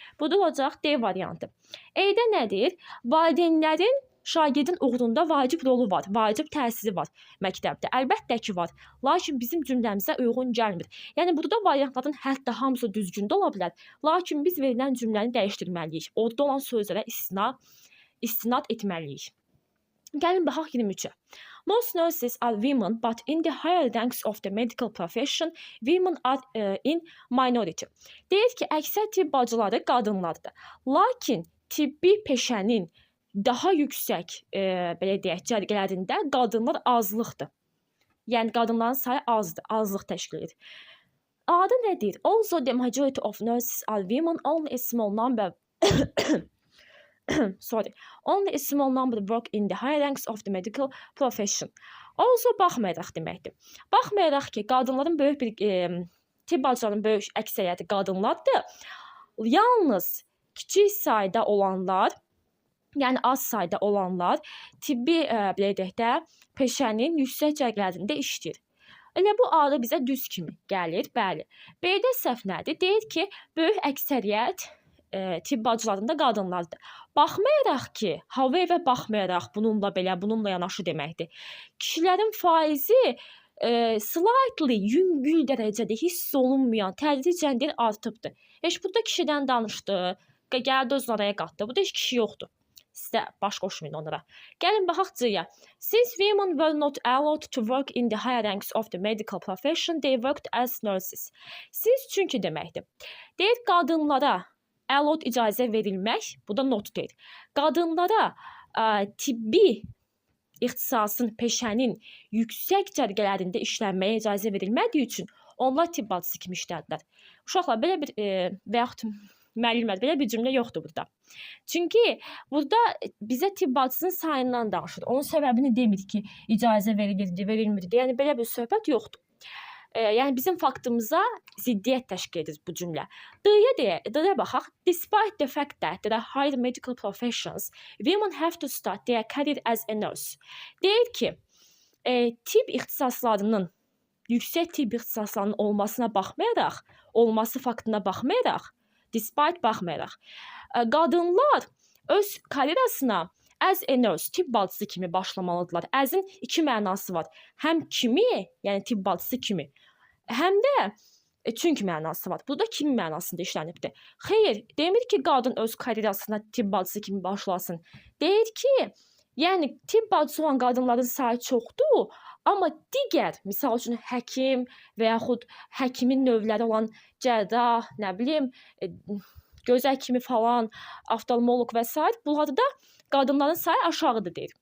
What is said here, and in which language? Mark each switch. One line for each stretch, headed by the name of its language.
Azerbaijani: Bu da olacaq D variantı. E-də nədir? Valideynlərin şagirdin uğurunda vacib rolu var, vacib təsiri var məktəbdə. Əlbəttə ki, var. Lakin bizim cümləmizə uyğun gəlmir. Yəni, burada variantların hətta hamısı düzgün də ola bilər. Lakin biz verilən cümləni dəyişdirməliyik. Orada olan sözlərə istinad etməliyik. Gəlin baxaq 23-ə.
English: Most nurses are women, but in the higher ranks of the medical profession, women are in minority.
Azerbaijani: Deyir ki, əksər tibb bacıları qadınlardır. Lakin tibbi peşənin daha yüksək belə deyək, cərgələrində qadınlar azlıqdır. Yəni qadınların sayı azdır, azlıq təşkil edir. A-da nə deyir?
English: Also the majority of nurses are women, only a small number only a small number work in the high ranks of the medical profession.
Azerbaijani: Also baxmayaraq deməkdir. Baxmayaraq ki, qadınların böyük bir tibb bacılarının böyük əksəriyyəti qadınlardır. Yalnız kiçik sayda olanlar, yəni az sayda olanlar tibbi belə deyək də peşənin yüksək cərgələrində işləyir. Elə bu adı bizə düz kimi gəlir, bəli. B-də səhv nədir? Deyir ki, böyük əksəriyyət tibb bacılarında qadınlardır. Baxmayaraq ki, however baxmayaraq bununla belə, bununla yanaşı deməkdir. Kişilərin faizi slightly yüngül dərəcədə hiss olunmayan, tədricən artıbdır. Heç burada kişidən danışdı, gəldi özünü araya qatdı. Burada heç kişi yoxdur. Sizdə baş qoşmayın onlara. Gəlin baxaq C-yə.
English: Since women were not allowed to work in the higher ranks of the medical profession, they worked as nurses.
Azerbaijani: Siz çünki deməkdir. Deyir qadınlara allowed icazə verilmək, bu da not deyir. Qadınlara tibbi ixtisasın, peşənin yüksək cərgələrində işlənməyə icazə verilmədiyi üçün onlar tibb bacısı kimi işlədilər. Uşaqlar, belə bir və yaxud müəllimlər, belə bir cümlə yoxdur burada. Çünki burada bizə tibb bacısının sayından danışır. Onun səbəbini demir ki, icazə verilirdi, verilmirdi. Yəni belə bir söhbət yoxdur. Yəni bizim faktımıza ziddiyyət təşkil edir bu cümlə. D-yə baxaq.
English: Despite the fact that there are higher medical professions, women have to start their career as a nurse.
Azerbaijani: Deyir ki, tibb ixtisaslarının, yüksək tibb ixtisaslarının olmasına baxmayaraq, olması faktına baxmayaraq, despite baxmayaraq, qadınlar öz karyerasına
English: as a nurse,
Azerbaijani: tibb bacısı kimi başlamalıdırlar. As-in iki mənası var. Həm kimi, yəni tibb bacısı kimi, həm də çünki mənası var. Burada kimi mənasında işlənibdir. Xeyr, demir ki, qadın öz karyerasına tibb bacısı kimi başlasın. Deyir ki, yəni tibb bacısı olan qadınların sayı çoxdur, amma digər, misal üçün həkim və yaxud həkimin növləri olan cərrah, nə bilim, gözəl kimi falan, oftalmoloq və s. bunlarda qadınların sayı aşağıdır deyir.